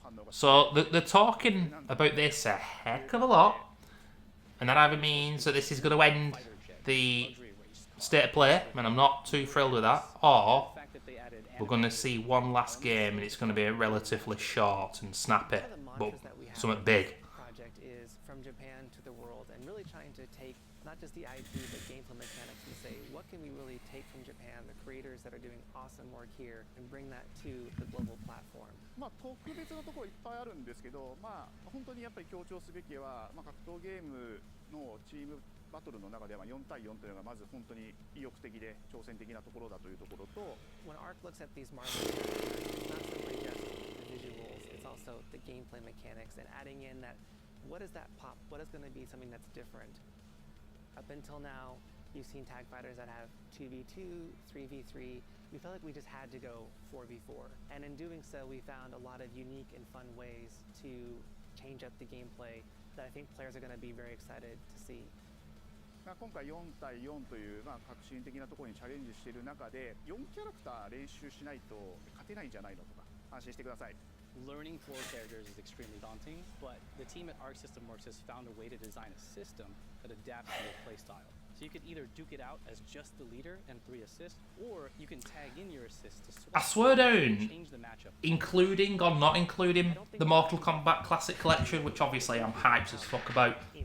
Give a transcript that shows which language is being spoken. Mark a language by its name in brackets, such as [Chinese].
[English] So they're talking about this a heck of a lot, and that either means that this is going to end the state of play, and I'm not too thrilled with that, or we're going to see one last game and it's going to be relatively short and snappy, but something big. Project is from Japan to the world, and really trying to take not just the IP but gameplay mechanics and say what can we really take from Japan, the creators that are doing awesome work here, and bring that to the global platform. [Japanese] まあ特別なところいっぱいあるんですけど、まあ本当にやっぱり強調すべきは、まあ格闘ゲームのチームバトルの中では4対4というのがまず本当に意欲的で挑戦的なところだというところと。 [English] When Arc looks at these Marvel characters, it's not simply just the visuals, it's also the gameplay mechanics and adding in that what is that pop? What is going to be something that's different? Up until now, you've seen tag fighters that have 2v2, 3v3. We felt like we just had to go 4v4. And in doing so, we found a lot of unique and fun ways to change up the gameplay that I think players are going to be very excited to see. [Japanese] 今回4対4という、革新的なところにチャレンジしている中で4キャラクター練習しないと勝てないんじゃないのとか安心してください。 [English] Learning 4 characters is extremely daunting, but the team at Arc System Works has found a way to design a system that adapts to your playstyle. So you could either duke it out as just the leader and 3 assists, or you can tag in your assists to I swear down, change the matchup. Including or not including the Mortal Kombat Classic Collection, which obviously I'm hyped as fuck about.